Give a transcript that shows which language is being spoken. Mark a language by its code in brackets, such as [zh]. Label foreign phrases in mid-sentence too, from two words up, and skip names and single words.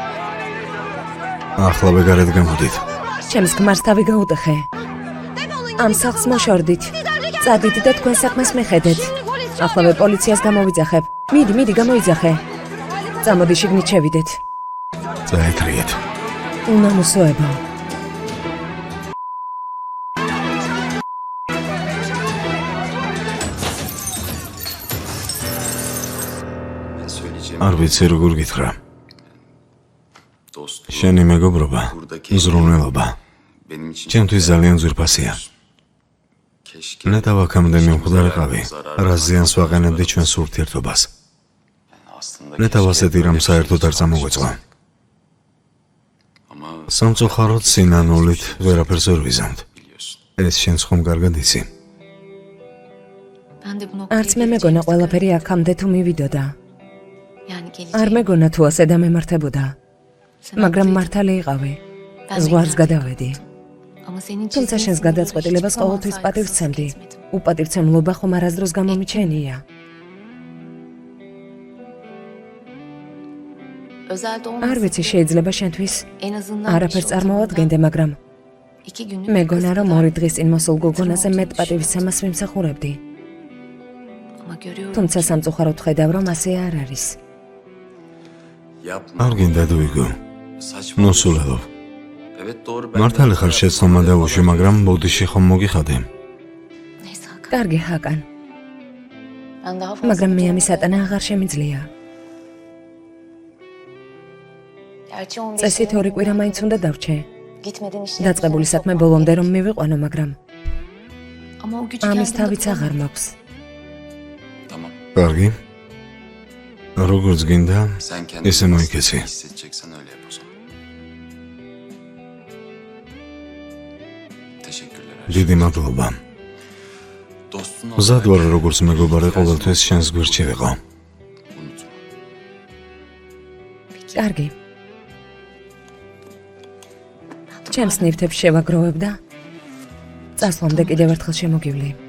[ka] ახლა ვეგარეთ გამოდით. ჩემს ქმარს თავი გაუტეხე. ამ სახლს მოშორდით. წადით და თქვენ საქმეს მიხედეთ. ახლავე პოლიციას გამოვიძახებ. მიდი, გამოიძახე. წამოდი, შიგნით შევიდეთ. წაეკრიეთ. უნამოსოებო. [tr] Ben söyleyeceğim. [ka] არ ვიცი როგორ გითხრა. [tr] Dostluğu. [ka] შენი მეგობრობა, ზრუნველობა [tr] Benim için. [ka] ჩემთვის ძალიან ძვირფასია. [tr] Keşke. [ka] ნეტავ აქამდე მიმხვდარიყავი, რა ზიანს ვაყენებდი ჩვენს ურთიერთობას. [tr] Aslında. [ka] ნეტავ ასეთი რამ საერთოდ არ წამოგვეწყო. [tr] Ama [ka] სამწუხაროდ სინანულით ვერაფერს ვერ ვიზამთ. [tr] biliyorsun. [ka] ეს შენს ხომ კარგად იცი. [tr] Ben de bu noktaya [ka] არც მე მეგონა ყველაფერი აქამდე თუ მივიდოდა. [tr] Yani gelecek. [ka] არ მეგონა თუ ასე დამემართებოდა. [tr] Sen [ka] მაგრამ [tr] haklıydın. [ka] მართალი იყავი. [tr] Ben de [ka] ზღვარს [tr] inandım. [ka] გადავედი. [tr] Ama senin [ka] თუმცა შენს გადაწყვეტილებას ყოველთვის პატივს ცემდი. უპატივცემლობა ხომ არასდროს გამომიჩენია. [tr] Özelde [ka] არ [tr] olmasın. [ka] ვიცი, შეიძლება შენთვის [tr] En azından [ka] არაფერს წარმოვადგენდე, მაგრამ [tr] 2 günlük [ka] მეგონა რომ [tr] kısıtlar. [ka] 2 დღის წინ მოსულ გოგონაზე მეტ პატივისცემას ვიმსახურებდი. [tr] Ama görüyorum. [ka] თუმცა სამწუხაროდ ხედავ, რომ ასე არ არის. [tr] Yapma. [ka] არ გინდა დუიგო. [tr] Saçma. [ka] ნოსულელო. [tr] Evet doğru. Ben [ka] მართალი ხარ შეცდომა დავუში, მაგრამ ბოდიში ხომ მოგიხადე. [tr] Neyse Hakan. [ka] კარგი ჰაკან, [tr] Ben daha fazla. [ka] მაგრამ მე ამის ატანა აღარ შემიძლია. [tr] Gerçi 15 [ka] წესით 2 კვირა მაინც უნდა დავრჩე. [tr] Gitmeden işte. [ka] დაწყებული საქმე ბოლომდე რომ მივიყვანო, მაგრამ [tr] Ama o gücü [ka] ამის [tr] kendimde [ka] თავიც აღარ [tr] bulamıyorum. [ka] მაქვს. [tr] Tamam. [ka] კარგი. როგორც გინდა, [tr] Sen kendini [ka] ესე [tr] nasıl [ka] მოიქეცი. [tr] hissedeceksen öyle yap o zaman. Teşekkürler. her şey. [ka] დიდი მადლობა. [tr] Dostun [ka] მზად ვარ როგორც მეგობარი ყოველთვის შენს გვერდში ვიყო. [tr] Unutma. [ka] კარგი. ჩემს ნივთებს შევაგროვებ და წასვლამდე კიდევ ერთხელ შემოგივლი.